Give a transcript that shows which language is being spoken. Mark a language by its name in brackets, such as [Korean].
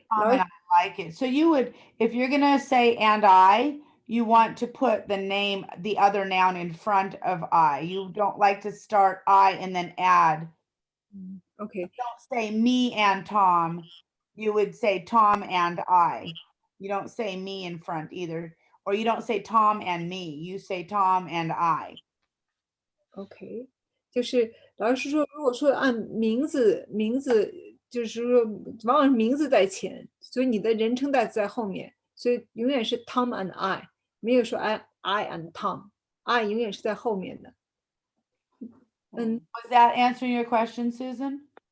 [English] Tom and I like it. So you would, if you're gonna say and I, you want to put the name, the other noun in front of I. You don't like to start I and then add. Okay. Don't say me and Tom. You would say Tom and I. You don't say me in front either. Or you don't say Tom and me. You say Tom and I. [Chinese] OK，就是老师说，如果说按名字，就是说往往是名字在前，所以你的人称代词在后面，所以永远是 [English] Tom and I， [Chinese] 没有说 [English] I and Tom， [Chinese] I 永远是在后面的。 [English] Was that answering your question, Susan?